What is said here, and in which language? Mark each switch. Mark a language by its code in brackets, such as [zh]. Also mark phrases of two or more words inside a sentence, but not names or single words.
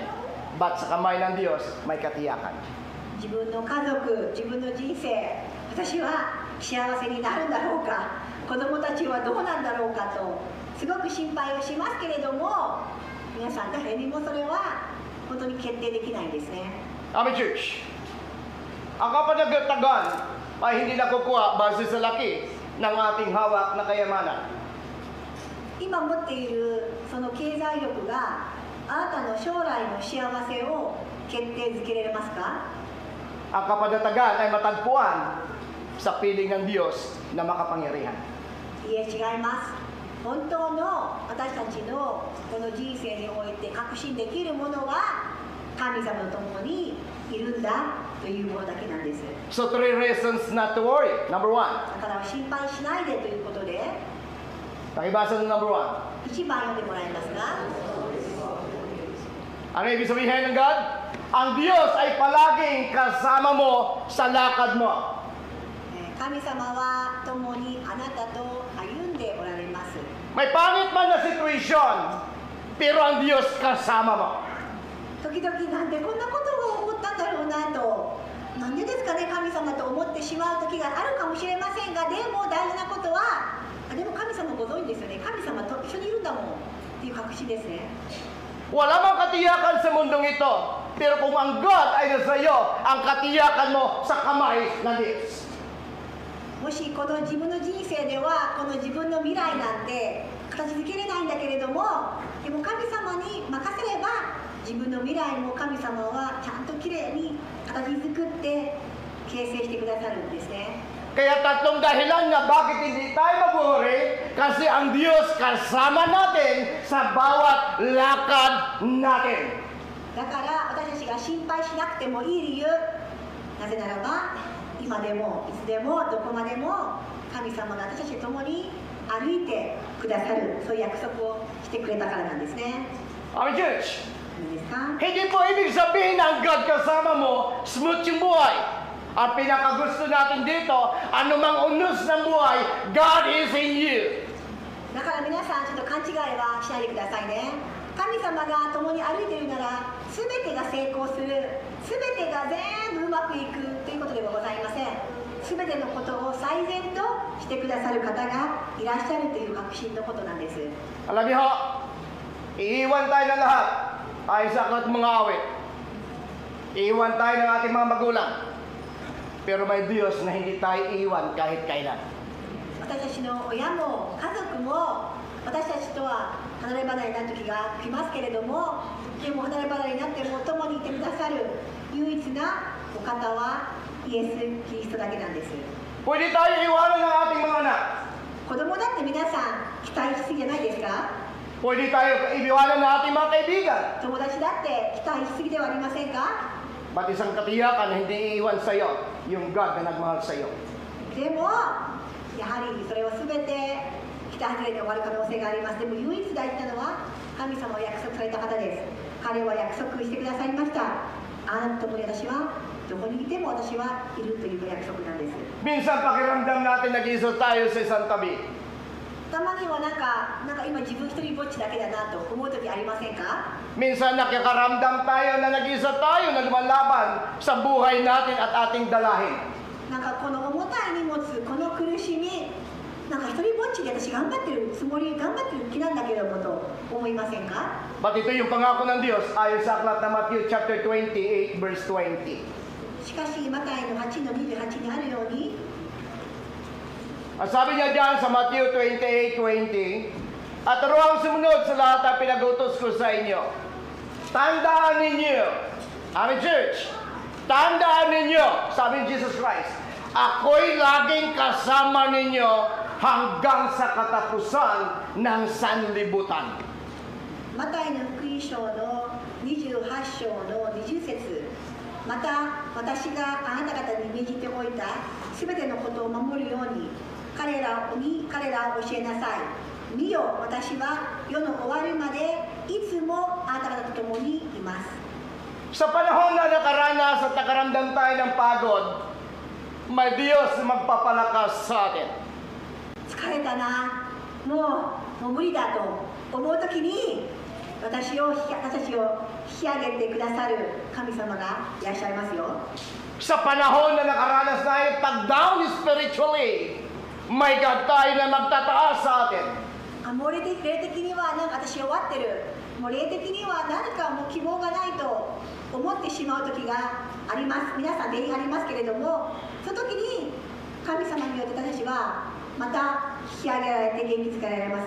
[tl] But sa kamay ng Diyos, may katiyakan. [ja] 自分の家族、自分の人生、私は幸せになるんだろうか、子供たちはどうなんだろうかとすごく心配をしますけれども、皆さん誰にもそれは本当に決定できないんですね。 [en] Amen, church. [tl] Ang kapanagatagan ay hindi nakukuha base sa laki ng ating hawak na kayamanan. [ja] 今持っているその経済力があなたの将来の幸せを決定づけられますか？ [tl] Ang kapanatagan ay matagpuan sa piling ng Diyos na makapangyarihan. [ja] いえ、違います。本当の私たちのこの人生において確信できるものは神様と共にいるんだというものだけなんです。 [en] So 3 reasons not to worry. Number 1. [ja] だから心配しないでということで、 [tl] Pakibasa ng number 1. [ja] 1 番読んでもらえますか？ [tl] Ano ibig sabihin ng God? Ang Diyos ay palaging kasama mo sa lakad mo. [ja] 神様は共にあなたと歩んでおられます。 [tl] May pangit man na situation, pero ang Diyos kasama mo. [ja] 時々なんでこんなことが起こったんだろうなと、なんでですかね、神様と思ってしまう時があるかもしれませんが、でも大事なことは、でも神様ご存知ですよね、神様と一緒にいるんだもんっていう確信ですね。 [tl] Wala mang katiyakan sa mundong ito, pero kung ang God ay nasa iyo, ang katiyakan mo sa kamay ng Diyos. [ja] もしこの自分の人生ではこの自分の未来なんて形づけれないんだけれども、でも神様に任せれば自分の未来も神様はちゃんときれいに形作って形成してくださるんですね。 [tl] Kaya tatlong dahilan nga bakit hindi tayo mag-worry, kasi ang Diyos kasama natin sa bawat lakad natin. [ja] だから私たちが心配しなくてもいい理由、なぜならば今でもいつでもどこまでも神様が私たちと共に歩いてくださる、そういう約束をしてくれたからなんですね。 [en] Amen, church. [ja] いいですか？ [tl] Hindi po ibig sabihin na ang God kasama mo, smooth yung buhay. Ang pinakagusto natin dito, anumang unos ng buhay, [en] God is in you. [ja] だから皆さんちょっと勘違いはしないでくださいね。神様が共に歩いているなら全てが成功する、全てが全部うまくいくということではございません。全てのことを最善としてくださる方がいらっしゃるという確信のことなんです。 [tl] Alam niyo ho, iiwan tayo ng lahat ayon sa aklat mga awit. Iiwan tayo ng ating mga magulang. Pero may Diyos na hindi tayo iiwan kahit kailan. [ja] 私たちの親も家族も私たちとは離れ離れになる時が来ますけれども、でも離れ離れになっても共にいてくださる唯一なお方はイエス・キリストだけなんです。 [tl] Pwede tayo iwanan ng ating mga anak. [ja] 子供だって皆さん期待しすぎじゃないですか？ [tl] Pwede tayo iwanan ng ating mga kaibigan. [ja] 友達だって期待しすぎではありませんか？ [tl] Ba't isang katiyakan na hindi iiwan sa iyo, yung God na nagmahal sa iyo. [ja] でもやはりそれは全て期待外れで終わる可能性があります。でも唯一大事なのは神様を約束された方です。彼は約束してくださいました。あなたと共に私はどこにいても私はいるという約束なんです。 [tl] Minsan pakiramdam natin nag-iisa tayo sa isang tabi. [ja] たまにはなんか今自分一人ぼっちだけだなと思う時ありませんか？ [tl] Minsan nakikaramdam tayo na nag-iisa tayo na lumalaban sa buhay natin at ating dalahin. [ja] なんかこの重たい荷物、この苦しみ、なんか一人ぼっちで私頑張ってるつもり、頑張ってる気なんだけどもと思いませんか？ [tl] But ito yung pangako ng Diyos ayon sa aklat na [en] Matthew chapter 28 verse 20. [ja] しかしマタイの8の28にあるように、 [tl] Ang sabi niya diyan sa Matthew 28:20, at ito ang sumunod sa lahat ng pinag-utos ko sa inyo. Tandaan ninyo, [en] Amen Church, [tl] tandaan ninyo, sabi ni Jesus Christ, ako'y laging kasama ninyo hanggang sa katapusan ng sanlibutan. [ja] マタイの福音書の28章の20節、また私があなた方に命じておいたすべてのことを守るように彼らを教えなさい。見よ、私は世の終わりまでいつもあなた方と共にいます。 [tl] Sa panahon na nakaranas at nakaramdam tayo ng pagod, may Diyos na magpapalakas sa atin. [ja] 疲れたな、もう無理だと思うときに私たちを引き上げてくださる神様がいらっしゃいますよ。 [tl] Sa panahon na nakaranas tayo pag- [en] down spiritually, [tl] may God tayo na magtataas sa atin. [ja] もう霊的にはなんか私終わってる、もう霊的には何かもう希望がないと思ってしまう時があります。皆さん全員ありますけれども、その時に神様によって私たちはまた引き上げられて元気づけられます。